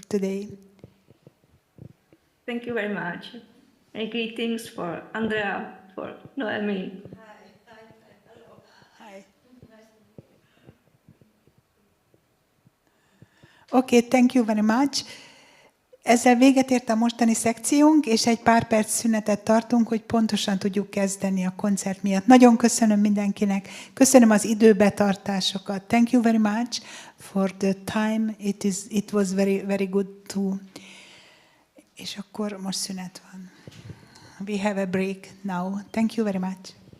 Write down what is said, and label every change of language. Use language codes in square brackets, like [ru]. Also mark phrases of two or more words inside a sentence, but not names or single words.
[en] Thank you very much. And greetings for Andrea, for Noemi. Okay, thank you very much. [hu] Ezzel véget ért a mostani szekciónk, és egy pár perc szünetet tartunk, hogy pontosan tudjuk kezdeni a koncert miatt. Nagyon köszönöm mindenkinek, köszönöm az időbetartásokat. [en] Thank you very much for the time. It was very, very good too. [hu] És akkor most szünet van. [en] We have a break now. Thank you very much.